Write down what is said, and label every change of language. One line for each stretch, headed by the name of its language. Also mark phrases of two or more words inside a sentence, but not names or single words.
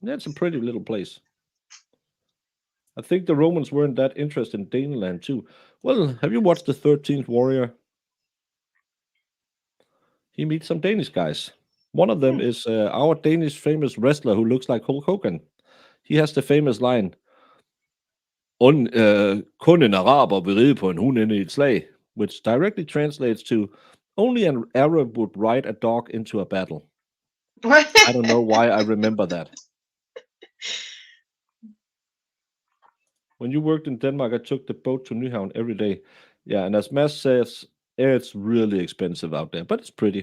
English: That's a pretty little place. I think the Romans weren't that interested in Daneland too. Well, have you watched the 13th Warrior? He meets some Danish guys. One of them Hmm. is our Danish famous wrestler who looks like Hulk Hogan. He has the famous line,
Danish: kun en araber vil ride på en hund inde i et slag,
English: which directly translates to, only an Arab would ride a dog into a battle. I don't know why I remember that. When you worked in Denmark, I took the boat to Nyhavn every day. Yeah, and as Mads says, it's really expensive out there, but it's pretty.